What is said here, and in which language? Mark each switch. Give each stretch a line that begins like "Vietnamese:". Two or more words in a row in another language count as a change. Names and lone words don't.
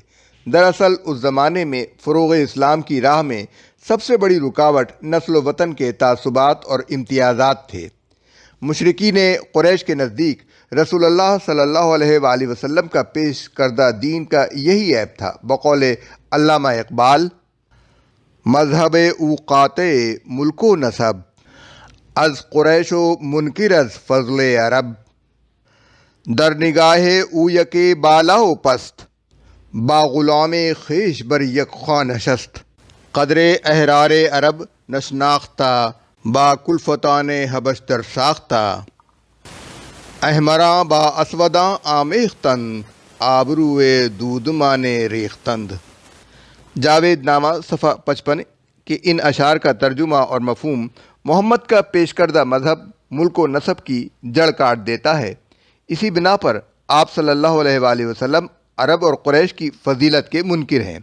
Urdu: دراصل اس زمانے میں فروغ اسلام کی راہ میں سب سے بڑی رکاوٹ نسل و وطن کے تعصبات اور امتیازات تھے۔ مشرکین قریش کے نزدیک رسول اللہ صلی اللہ علیہ وآلہ وسلم کا پیش کردہ دین کا یہی عیب تھا۔ بقول علامہ اقبال،
Persian: مذہب او قاطع ملک و نسب، از قریش و منکر از فضل عرب، در نگاہ او یک بالا و پست، با غلام خویش بر یک خواہ نشست، قدر احرار عرب نشناختہ، با کلفتان حبش در ساختہ، احمراں با اسوداں آمیختند، آبروئے دودمان ریختند۔
Urdu: جاوید نامہ صفحہ 55 کہ ان اشعار کا ترجمہ اور مفہوم محمد کا پیش کردہ مذہب ملک و نسب کی جڑ کاٹ دیتا ہے۔ اسی بنا پر آپ صلی اللہ علیہ وآلہ وسلم عرب اور قریش کی فضیلت کے منکر ہیں۔